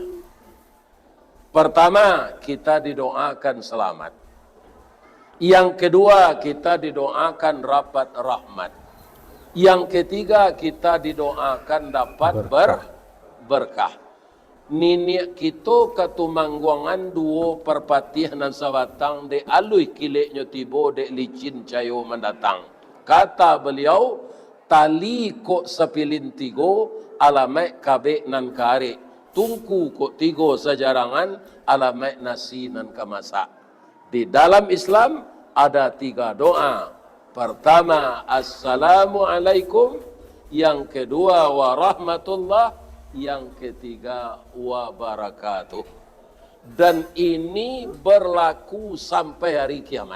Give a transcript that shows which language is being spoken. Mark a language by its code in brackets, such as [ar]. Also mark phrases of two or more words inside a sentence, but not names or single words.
[id] Pertama, kita didoakan selamat. Yang kedua, kita didoakan rapat rahmat. Yang ketiga, kita didoakan dapat berkah. [min] Nini kita katumangguangan duo perpatih nan sabatang de alui kileknya tibo de licin cayo mendatang. Kata beliau, tali kok sepilin tigo alamai kabe nan kare. Tungku kok tigo sejarangan alamai nasi nan kamasak. [id] Di dalam Islam ada 3 doa. Pertama, Assalamualaikum. Yang kedua, warahmatullah. Yang ketiga, wabarakatuh. Dan ini berlaku sampai hari kiamat.